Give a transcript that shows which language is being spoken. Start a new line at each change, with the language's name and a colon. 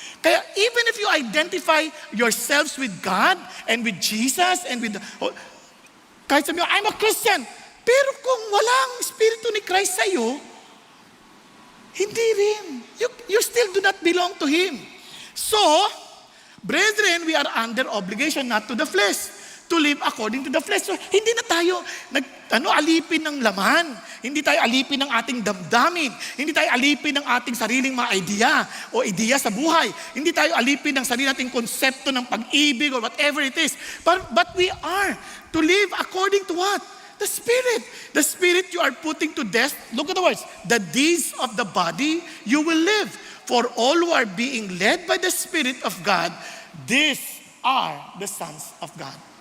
English: Kaya even if you identify yourselves with God and with Jesus and with
Filipino: kahit sabi mo,
English: I'm a Christian,
Filipino: pero kung walang Espiritu ni Christ sa iyo, hindi rin.
English: You still do not belong to Him. So, brethren, we are under obligation not to the flesh, to live according to the flesh.
Filipino: So, hindi na tayo alipin ng laman. Hindi tayo alipin ng ating damdamin. Hindi tayo alipin ng ating sariling mga idea sa buhay. Hindi tayo alipin ng sarili nating konsepto ng pag-ibig
English: or whatever it is. But we are to live according to what? The Spirit. The Spirit you are putting to death. Look at the words. The deeds of the body you will live. For all who are being led by the Spirit of God, these are the sons of God.